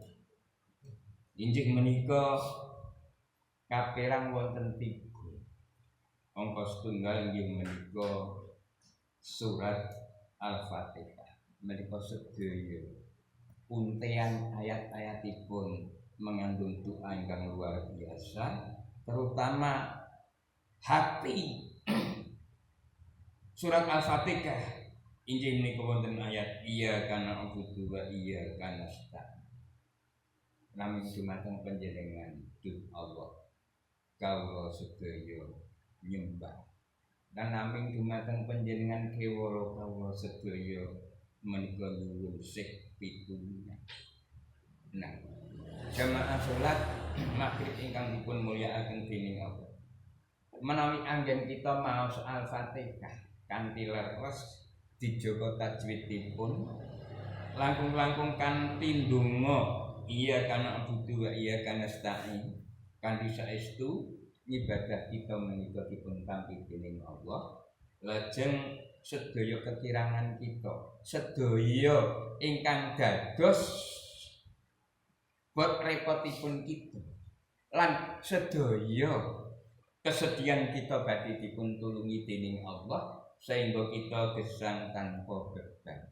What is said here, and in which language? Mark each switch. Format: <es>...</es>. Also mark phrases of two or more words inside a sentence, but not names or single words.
<jv>Injih menika kaperang wonten 3. Angka setunggal inggih menika surat Al-Fatihah. Menika sedaya puntean ayat-ayatipun mengandung doa ingkang</jv> <id>luar biasa,</id> <jv>terutama hati surat Al-Fatihah. Injil menika wonten ayat</jv> <ar>إياك نعبد وإياك نستعين.</ar> <jv>Namung dumateng panjenengan Gusti Allah kawula sedaya nyembah. Dan namung dumateng panjenengan kewala kawula sedaya menika nuwun sih pitulungan. Nah, jamaah salat maghrib ingkang dipun mulyakaken dening Allah. Menawi anggen kita maos Al-Fatihah kanthi leres dijaga tajwidipun, langkung-langkung kanthi ndonga</jv> <ar>إياك نعبد وإياك نستعين,</ar> <jv>kanthi saestu ibadah kita menika dipun tampi dening Allah. Lajeng sedaya kekirangan kita, sedaya ingkang dados bot repotipun kita, lan sedaya kesedihan kita badhe dipun tulungi dening Allah sehingga kita gesang tanpa beban.</jv>